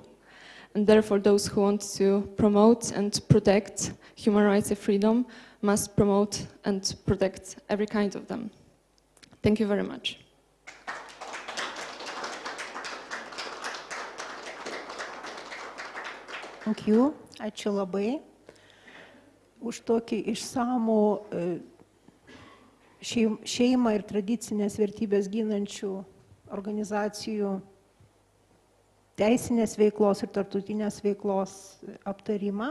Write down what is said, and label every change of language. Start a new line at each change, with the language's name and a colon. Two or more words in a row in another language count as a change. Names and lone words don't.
English: And therefore those who want to promote and protect human rights and freedom must promote and protect every kind of them. Thank you very much. Thank you.
Lithuanian: Ačiū labai už tokį išsamų šeimą ir tradicinės vertybės ginančių organizacijų teisinės veiklos ir tarptautinės veiklos aptarimą.